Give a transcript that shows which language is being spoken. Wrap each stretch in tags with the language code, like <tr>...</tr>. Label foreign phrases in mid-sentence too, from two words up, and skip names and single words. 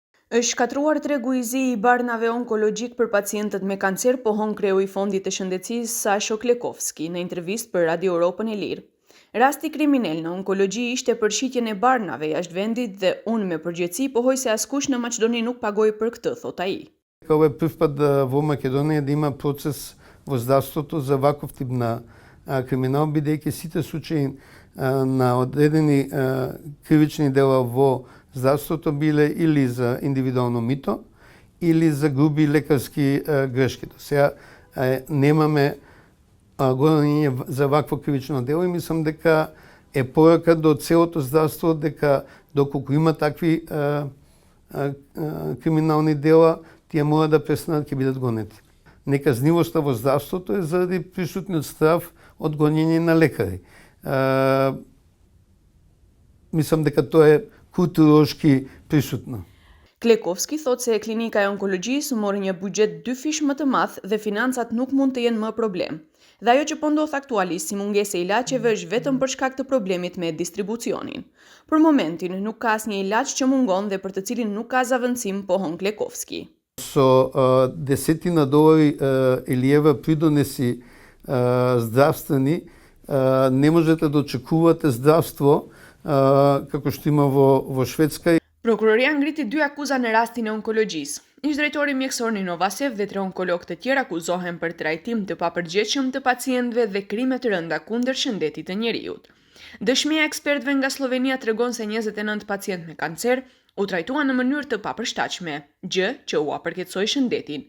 <sq>Është shkatruar tregu i zi i barnave onkologjik për pacientët me kancer, pohon kreu i Fondit të Shëndetësisë Sasho Klekovski në intervistë për Radio Europën e Lirë. Rasti kriminal në onkologji ishte përshitjen e barnave jashtë vendit dhe unë me përgjithësi pohoj se askush në Maqedoni nuk pagoi për këtë, thot ai.</sq> <sr>Ovo je prvi put</sr> <mk>во Македонија да има процес во здравството за ваков тип на криминал, бидејќи сите случаи на одредени кривични дела во здравството биле или за индивидуално мито, или за груби лекарски грешки. Сега немаме гонење за вакво кривично дело и мислам дека е порака до целото здравство дека доколку има такви криминални дела, тие мора да престанат ќе бидат гонети. Неказнивоста во здравството е заради присутниот страв од гонење на лекари. Мислам дека тоа е</mk> <sr>kulturološki prisutno.</sr> <sq>Klekovski thot se klinika e onkologjisë mori një buxhet 2 fish më të madh dhe financat nuk mund të jenë më problem. Dhe ajo që po ndodh aktualisht si mungesë e ilaçeve është vetëm për shkak të problemit me distribucionin. Për momentin nuk ka asnjë ilaç që mungon dhe për të cilin nuk ka zaventësim, pohon Klekovski.</sq> <mk>Со десетина долари или евра придонеси здравствени, не можете да очекувате здравство како што има во Шведска.</mk> <sq>Prokuroria ngriti 2 akuza në rastin e onkologjisë. Ish-drejtori mjekësor Nino Vasev dhe 3 onkologë të tjerë akuzohen për trajtim të papërgjegjshëm të pacientëve dhe krime të rënda kundër shëndetit të njerëzit. Dëshmia e ekspertëve nga Slovenia tregon se 29 pacientë me kancer u trajtuan në mënyrë të papërshtatshme, gjë që u apërkeqësoi shëndetin.</sq>